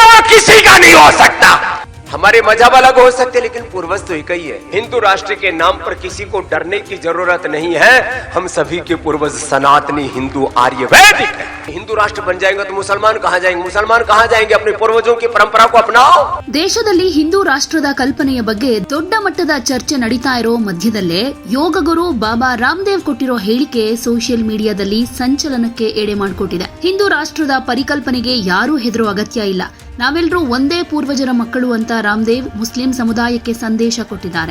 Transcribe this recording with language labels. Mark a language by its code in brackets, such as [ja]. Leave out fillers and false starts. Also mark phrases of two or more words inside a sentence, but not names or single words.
[hi] किसी का नहीं हो सकता। हमारे मजहब अलग हो सकते लेकिन पूर्वज तो एक ही है। हिंदू राष्ट्र के नाम पर किसी को डरने की जरूरत नहीं है। हम सभी के पूर्वज सनातनी हिंदू आर्य वैदिक है। हिंदू राष्ट्र बन जाएंगे तो मुसलमान कहाँ जाएंगे? मुसलमान कहाँ जाएंगे? अपने पूर्वजों की परंपरा को अपनाओ। [kn] ದೇಶದಲ್ಲಿ ಹಿಂದೂ ರಾಷ್ಟ್ರದ ಕಲ್ಪನೆಯ ಬಗ್ಗೆ ದೊಡ್ಡ ಮಟ್ಟದ ಚರ್ಚೆ ನಡೀತಾ ಇರೋ ಮಧ್ಯದಲ್ಲೇ ಯೋಗ ಗುರು ಬಾಬಾ ರಾಮದೇವ್ ಕೊಟ್ಟಿರೋ ಹೇಳಿಕೆ [en] social media [kn] ಸಂಚಲನಕ್ಕೆ ಎಡೆ ಮಾಡಿಕೊಟ್ಟಿದೆ. ಹಿಂದೂ ರಾಷ್ಟ್ರದ ಪರಿಕಲ್ಪನೆಗೆ ಯಾರೂ ಹೆದರೋ ಅಗತ್ಯ ಇಲ್ಲ, ನಾವೆಲ್ಲರೂ ಒಂದೇ ಪೂರ್ವಜರ ಮಕ್ಕಳು ಅಂತ ರಾಮದೇವ್ ಮುಸ್ಲಿಂ ಸಮುದಾಯಕ್ಕೆ ಸಂದೇಶ ಕೊಟ್ಟಿದ್ದಾರೆ.